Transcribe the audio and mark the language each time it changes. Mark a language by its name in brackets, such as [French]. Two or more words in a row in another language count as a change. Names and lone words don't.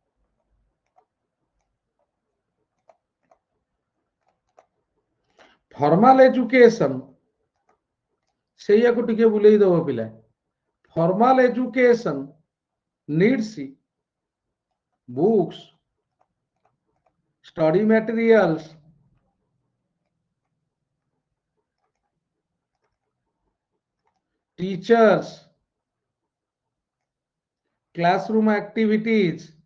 [English] Formal education [Odia] ସେଇଆକୁ ଟିକେ ବୁଲେଇ ଦବ ପିଲା [English] formal education needs books study materials teachers classroom activities